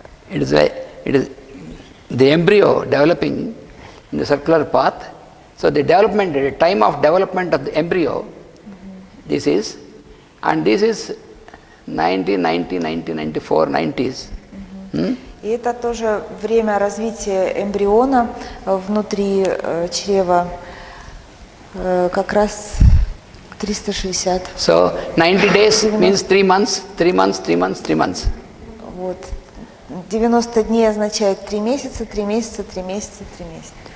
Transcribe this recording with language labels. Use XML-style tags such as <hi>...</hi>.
<en>It is the embryo developing in the circular path. So the time of development of the embryo, this is 90, 94, 90s.</en> <ru>И это тоже время развития эмбриона внутри чрева, как раз 360.</ru> <en>So 90 days means 3 months, 3 months, 3 months, 3 months.</en> <ru>Вот. 90 дней означает 3 месяца, 3 месяца, 3 месяца, 3 месяца.</ru>